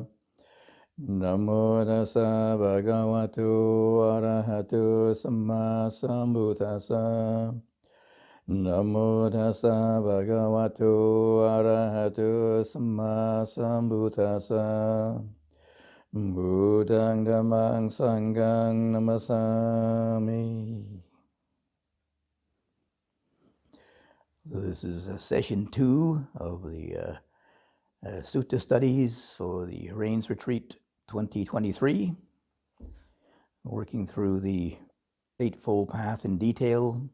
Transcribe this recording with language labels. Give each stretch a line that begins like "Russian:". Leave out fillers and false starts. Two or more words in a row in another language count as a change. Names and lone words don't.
Pali: Namo tassa bhagavato arahato samma sambuddhassa. Namo tassa bhagavato arahato samma sambuddhassa. Buddhang dhammang sanghang namasami.
English: So this is session 2 of the Sutta studies for the Rains Retreat 2023, working through the Eightfold Path in detail.